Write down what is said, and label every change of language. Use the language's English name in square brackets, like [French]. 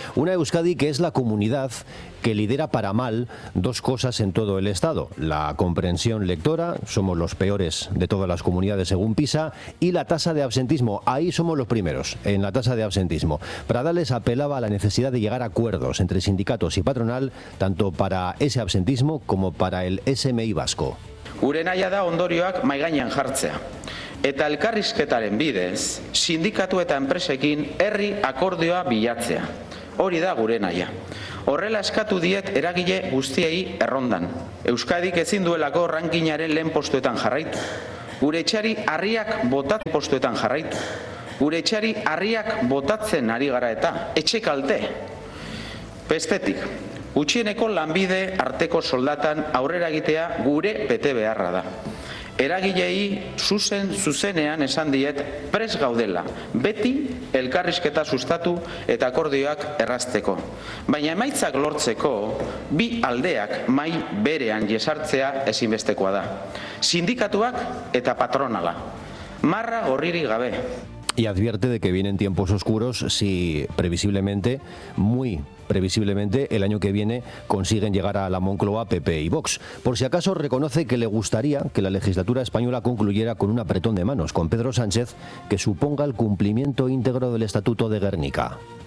[Spanish] Una Euskadi que es la comunidad que lidera para mal dos cosas en todo el estado: la comprensión lectora, somos los peores de todas las comunidades según PISA, y la tasa de absentismo. Ahí somos los primeros, en la tasa de absentismo. Pradales apelaba a la necesidad de llegar a acuerdos entre sindicatos y patronal, tanto para ese absentismo como para el SMI vasco. [Basque] Gure nahia da ondorioak mai gainean jartzea. Eta elkarrizketaren bidez, sindikatu eta enpresekin herri akordioa bilatzea. Hori da gure nahia. Horrela eskatu diet eragile guztiei errondan. Euskadik ezin duelako rankingaren lehen postuetan jarraitu. Gure etxari harriak botatzen postuetan jarraitu. Gure etxari harriak botatzen ari gara eta etxe kalte. Bestetik, gutxieneko lanbide arteko soldatan aurrera egitea gure bete beharra da. Eragilei zuzenean esan diet prest gaudela, beti elkarrizketa sustatu eta akordioak errazteko. Baina emaitzak lortzeko, bi aldeak mai berean jesartzea ezinbestekoa da. Sindikatuak eta patronala. Marra gorririk gabe. [Spanish] Y advierte de que vienen tiempos oscuros si previsiblemente, muy previsiblemente, el año que viene consiguen llegar a la Moncloa PP y Vox. Por si acaso, reconoce que le gustaría que la legislatura española concluyera con un apretón de manos con Pedro Sánchez que suponga el cumplimiento íntegro del Estatuto de Guernica.